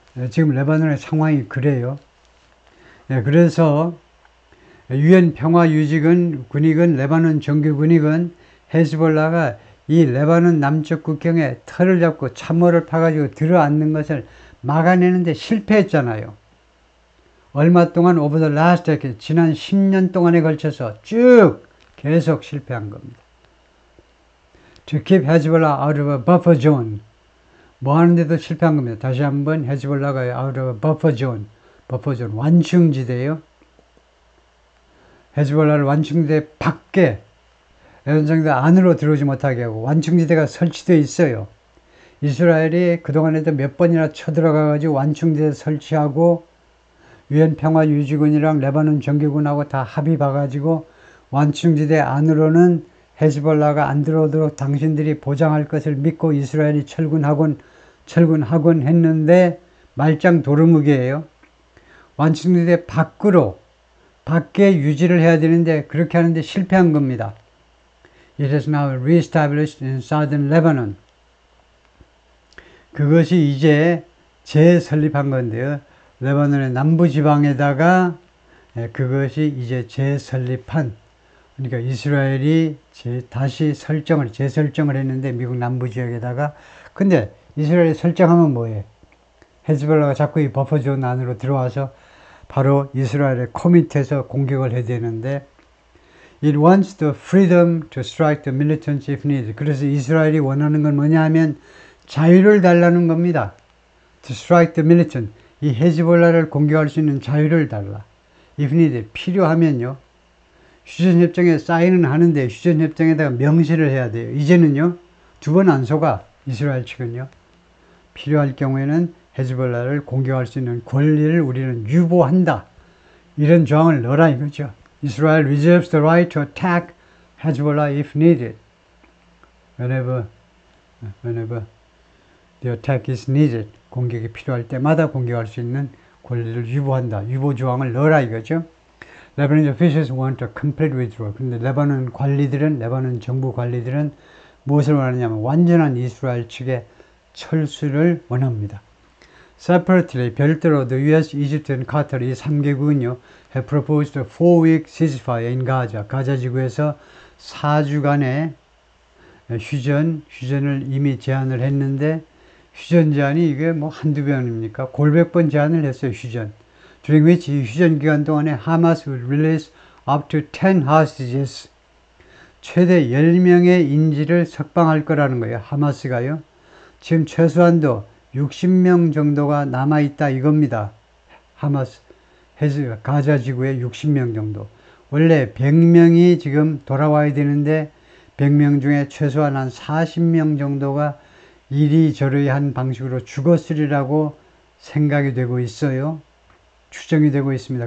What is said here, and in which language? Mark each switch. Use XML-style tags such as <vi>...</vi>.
<ko>지금 레바논의 상황이 그래요. 그래서 UN 평화유지군이건 레바논 정규군이건 헤즈볼라가 이 레바논 남쪽 국경에 털을 잡고 참호를 파가지고 들어앉는 것을 막아내는데 실패했잖아요. 얼마 동안</ko> <en>over the last decade,</en> <ko>지난 10년 동안에 걸쳐서 쭉 계속 실패한 겁니다.</ko> <en>To keep Hezbollah out of a buffer zone.</en> <ko>뭐 하는데도 실패한 겁니다. 다시 한번 헤즈볼라가</ko> <en>out of a buffer zone.</en> <ko>완충지대요. 헤즈볼라를 완충지대 밖에, 연장대 안으로 들어오지 못하게 하고 완충지대가 설치되어 있어요. 이스라엘이 그동안에도 몇 번이나 쳐들어가가지고 완충지대 설치하고 UN 평화유지군이랑 레바논 정규군하고 다 합의 봐가지고 완충지대 안으로는 헤즈볼라가 안 들어오도록 당신들이 보장할 것을 믿고 이스라엘이 철군하곤 했는데 말짱 도루묵이에요. 완충지대 밖에 유지를 해야 되는데 그렇게 하는데 실패한 겁니다. It is now reestablished in southern Lebanon. 그것이 이제 재설립한 건데요. 레바논의 남부지방에다가 그것이 이제 재설립한, 그러니까 이스라엘이 다시 재설정을 했는데 미국 남부지역에다가. 근데 이스라엘이 설정하면 뭐해? 헤즈볼라가 자꾸 이 버퍼존 안으로 들어와서 바로 이스라엘의 코밑에서 공격을 해야 되는데</ko> <en>It wants the freedom to strike the militants if needed.</en> <ko>그래서 이스라엘이 원하는 건 뭐냐 하면 자유를 달라는 겁니다.</ko> <en>To strike the militant.</en> <ko>이 헤즈볼라를 공격할 수 있는 자유를 달라.</ko> <en>If needed.</en> <ko>필요하면요. 휴전협정에 사인은 하는데 휴전협정에다가 명시를 해야 돼요. 이제는요. 두 번 안 속아. 이스라엘 측은요. 필요할 경우에는 헤즈볼라를 공격할 수 있는 권리를 우리는 유보한다. 이런 조항을 넣어라 이거죠.</ko> <en>Israel reserves the right to attack Hezbollah if needed. Whenever the attack is needed.</en> <ko>공격이 필요할 때마다 공격할 수 있는 권리를 유보한다. 유보 조항을 넣어라 이거죠.</ko> <en>Lebanese officials want a complete withdrawal.</en> <ko>근데 레바논 정부 관리들은 무엇을 원하냐면 완전한 이스라엘 측의 철수를 원합니다.</ko> <en>Separately,</en> <ko>별도로</ko> <en>the US, Egypt, and Qatar</en> <ko>이 3개국은요</ko> <en>have proposed a 4-week ceasefire in Gaza.</en> <ko>가자 지구에서 4주간의 휴전을 이미 제안을 했는데 휴전 제안이 이게 뭐 한두 번입니까? 골백 번 제안을 했어요, 휴전.</ko> <en>During which</en> <ko>이 휴전 기간 동안에</ko> <en>Hamas will release up to 10 hostages.</en> <ko>최대 10명의 인질을 석방할 거라는 거예요, 하마스가요. 지금 최소한도 60명 정도가 남아있다 이겁니다. 하마스, 가자 지구에 60명 정도. 원래 100명이 지금 돌아와야 되는데 100명 중에 최소한 한 40명 정도가 이리저리 한 방식으로 죽었으리라고 생각이 되고 있어요. 추정이 되고 있습니다.</ko>